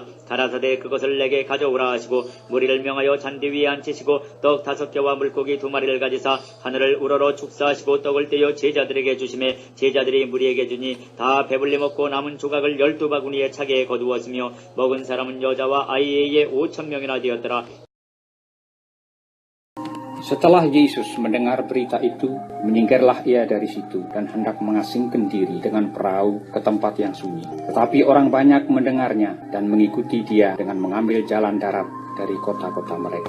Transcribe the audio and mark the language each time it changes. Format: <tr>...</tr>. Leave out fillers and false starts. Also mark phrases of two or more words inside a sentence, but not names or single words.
<ko>가라사대 그것을 내게 가져오라 하시고 무리를 명하여 잔디 위에 앉히시고 떡 5개와 물고기 2마리를 가지사 하늘을 우러러 축사하시고 떡을 떼어 제자들에게 주시매 제자들이 무리에게 주니 다 배불리 먹고 남은 조각을 12바구니에 차게 거두었으며 먹은 사람은 여자와 아이에 5,000명이나 되었더라.</ko> <id>Setelah Yesus mendengar berita itu, menyingkirlah ia dari situ dan hendak mengasingkan diri dengan perahu ke tempat yang sunyi. Tetapi orang banyak mendengarnya dan mengikuti dia dengan mengambil jalan darat dari kota-kota mereka.</id>